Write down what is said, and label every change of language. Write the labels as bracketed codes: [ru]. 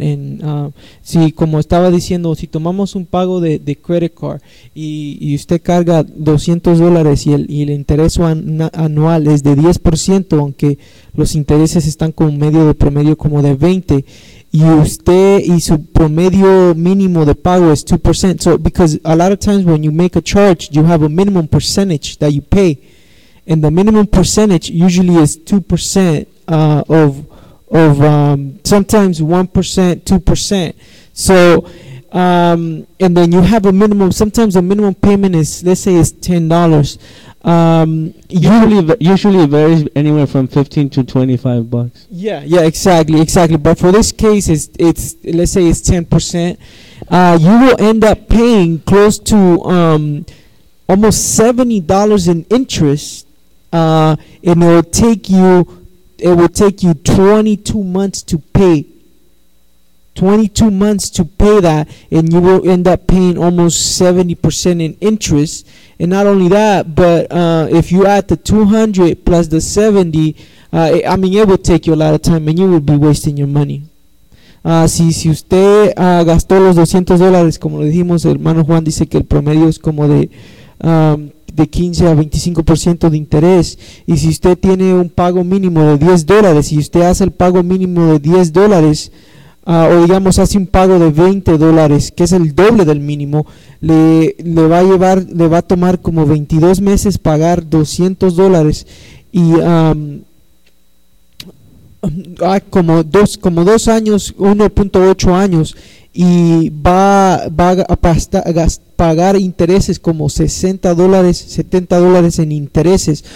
[es] And si, como estaba diciendo, si tomamos un pago de credit card y usted carga $200 y el interés anual es de 10%, aunque los intereses están con medio de promedio como de 20, y usted y su promedio mínimo de pago es 2%. [en] So, because a lot of times when you make a charge, you have a minimum percentage that you pay. And the minimum percentage usually is 2% of sometimes 1%, 2%. So, and then you have a minimum, sometimes the minimum payment is, let's say it's $10. Usually it varies anywhere from 15 to 25 bucks. Yeah, exactly. But for this case, it's let's say it's 10%. You will end up paying close to almost $70 in interest, and it will take you 22 months to pay. 22 months to pay that, and you will end up paying almost 70% in interest. And not only that, but if you add the 200 plus the 70, it will take you a lot of time, and you will be wasting your money. [es] Si usted gastó los $200, como le dijimos, hermano Juan dice que el promedio es como de 15 a 25% de interés. Y si usted tiene un pago mínimo de $10, si usted hace el pago mínimo de $10, o digamos hace un pago de $20, que es el doble del mínimo, le va a tomar como 22 meses pagar $200, y como dos años, 1.8 años, y va a pagar intereses como $60, $70 en intereses.